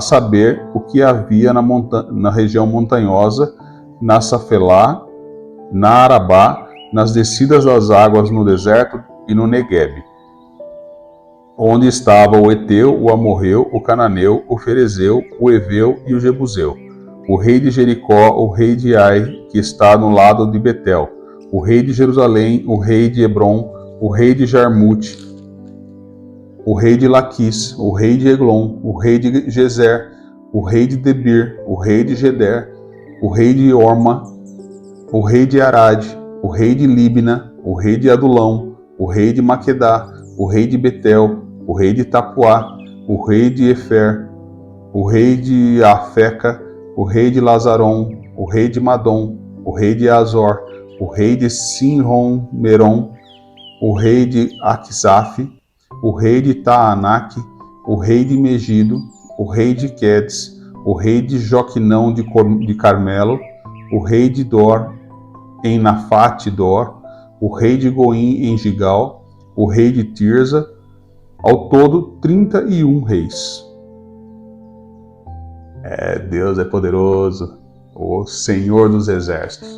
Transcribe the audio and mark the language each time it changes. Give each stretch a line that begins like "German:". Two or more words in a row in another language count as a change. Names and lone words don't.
Portuguese: saber, o que havia na região montanhosa, na Safelá, na Arabá, nas descidas das águas no deserto e no Neguebe, onde estava o Eteu, o Amorreu, o Cananeu, o Ferezeu, o Eveu e o Jebuseu, o rei de Jericó, o rei de Ai, que está no lado de Betel, o rei de Jerusalém, o rei de Hebron, o rei de Jarmute, o rei de Laquis, o rei de Eglon, o rei de Gezer, o rei de Debir, o rei de Geder, o rei de Orma, o rei de Arad, o rei de Libna, o rei de Adulão, o rei de Maquedá, o rei de Betel, o rei de Tapuá, o rei de Efer, o rei de Afeca, o rei de Lazaron, o rei de Madom, o rei de Azor, o rei de Sinron-Meron, o rei de Aquisaf, o rei de Taanac, o rei de Megido, o rei de Quedes, o rei de Joquinão de Carmelo, o rei de Dor, em Nafate Dor, o rei de Goim em Gigal, o rei de Tirza, ao todo 31 reis. Deus é poderoso, o Senhor dos exércitos.